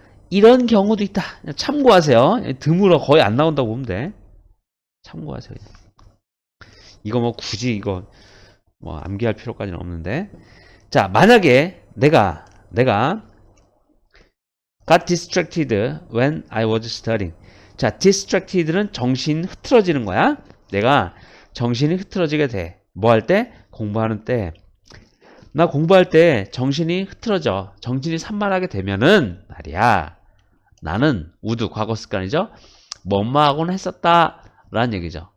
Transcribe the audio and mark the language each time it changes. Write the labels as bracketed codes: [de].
[ko] 이런 경우도 있다. 참고하세요. 드물어 거의 안 나온다고 보면 돼. 참고하세요. 이거 뭐 굳이 이거 뭐 암기할 필요까지는 없는데. [en] 자, [ko] 만약에 내가 [en] got distracted when I was studying. [ko] 자, distracted는 정신 흐트러지는 거야. 내가 정신이 흐트러지게 돼. 뭐 할 때? 공부하는 때. 나 공부할 때 정신이 흐트러져. 정신이 산만하게 되면은 말이야. 나는 우드 과거 습관이죠. 뭐뭐 하곤 했었다 라는 얘기죠.